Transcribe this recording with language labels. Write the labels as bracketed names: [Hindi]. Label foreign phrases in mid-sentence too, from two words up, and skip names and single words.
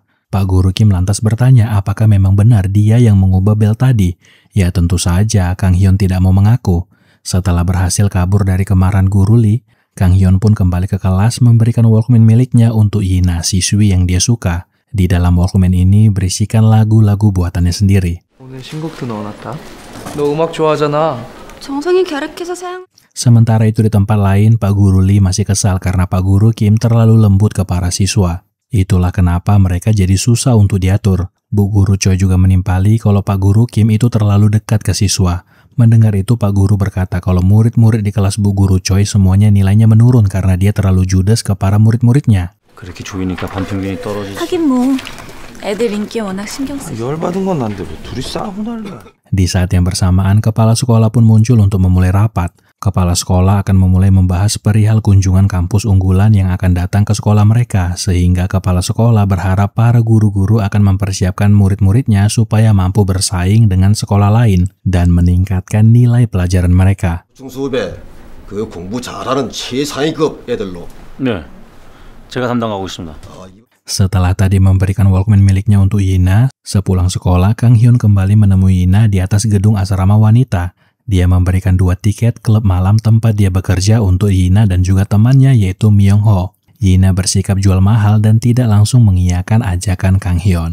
[Indonesian] Pak Guru Kim lantas bertanya apakah memang benar dia yang mengubah bel tadi. Ya tentu saja Kang Hyun tidak mau mengaku. Setelah berhasil kabur dari kemarahan Guru Lee, Kang Hyun pun kembali ke kelas memberikan Walkman miliknya untuk Yina, siswi yang dia suka. Di dalam Walkman ini berisikan lagu-lagu buatannya sendiri. [Korean] 오늘 신곡도 넣어놨다. 너 음악 좋아하잖아. 정성이 계획해서 사용. [Indonesian] Sementara itu di tempat lain, Pak Guru Lee masih kesal karena Pak Guru Kim terlalu lembut ke para siswa. Itulah kenapa mereka jadi susah untuk diatur. Bu Guru Choi juga menimpali kalau Pak Guru Kim itu terlalu dekat ke siswa. Mendengar itu Pak Guru berkata kalau murid-murid di kelas Bu Guru Choi semuanya nilainya menurun karena dia terlalu judes ke para murid-muridnya. [Korean] 그렇게 조이니까 반평균이 떨어지지. 하긴 뭐 애들 인기에 워낙 신경 쓰. 열받은 건 난데 왜 둘이 싸우고 난리야. [Indonesian] Di saat yang bersamaan, kepala sekolah pun muncul untuk memulai rapat. Kepala sekolah akan memulai membahas perihal kunjungan kampus unggulan yang akan datang ke sekolah mereka, sehingga kepala sekolah berharap para guru-guru akan mempersiapkan murid-muridnya supaya mampu bersaing dengan sekolah lain dan meningkatkan nilai pelajaran mereka. [Korean] 중수후배, 그 공부 잘하는 최상위급 애들로. 네, 제가 담당하고 있습니다. [Indonesian] Setelah tadi memberikan Walkman miliknya untuk Yina, sepulang sekolah Kang Hyun kembali menemui Yina di atas gedung asrama wanita. Dia memberikan 2 tiket klub malam tempat dia bekerja untuk Yina dan juga temannya yaitu Myung Ho. Yina bersikap jual mahal dan tidak langsung mengiyakan ajakan Kang Hyun.